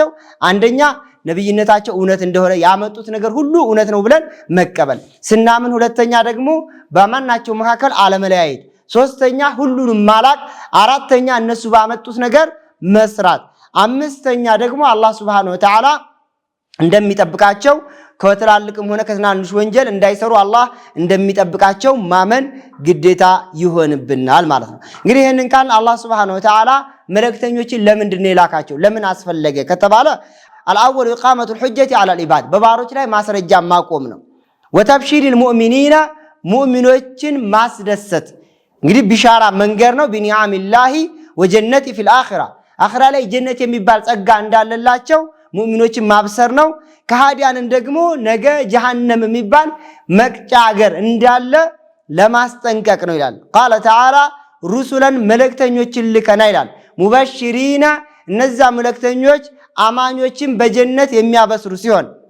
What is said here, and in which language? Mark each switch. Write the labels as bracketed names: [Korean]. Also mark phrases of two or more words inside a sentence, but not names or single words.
[Amharic] አንደኛ ነብይነታቸው እውነት እንደሆነ ያመጡት ነገር ሁሉ እውነት ነው ብለን መቀበል ስናምን፣ ሁለተኛ ደግሞ በማናቸው መካከል አለመለያየት፣ ሶስተኛ ሁሉንም ማላቅ፣ አራተኛ እነሱ ባመጡት ነገር መስራት፣ አምስተኛ ደግሞ አላህ [Arabic] سبحانه وتعالى [Amharic] እንደሚጠብቃቸው ከትላልቅም ሆነ ከትናንሽ ወንጀል እንዳይሰሩ አላህ እንደሚጠብቃቸው ማመን ግዴታ ይሆንብናል ማለት ነው። እንግዲህ ይሄንን ቃል አላህ [Arabic] سبحانه وتعالى [Amharic] መልእክተኞችን ለምንድን ነው የላካቸው? ለምን አስፈለገ ከተባለ [Arabic] الأول إقامة الحجة على العباد [Amharic] በባሮች ላይ ማስረጃ ማቆም ነው። وتبشير المؤمنين ሙእሚኖችን ማስደሰት እንግዲህ ቢሻራ መንገር ነው። [Arabic] بنعمة الله والجنة في الآخرة [Amharic] አኺራ ላይ ጀነት የሚባል ጸጋ እንዳለላቸው ሙእሚኖችን ማብሰር ነው። ከሃዲያንን ደግሞ ነገ ጀሃነም የሚባል መቅጫ ሀገር እንዳለ ለማስጠንቀቅ ነው ይላል። [Arabic] قال تعالى رسلا [Amharic] መልእክተኞችን ልከና ይላል። ሙበሽሪና እነዛ መልእክተኞች አማኞችን በጀነት የሚያበስሩ ሲሆን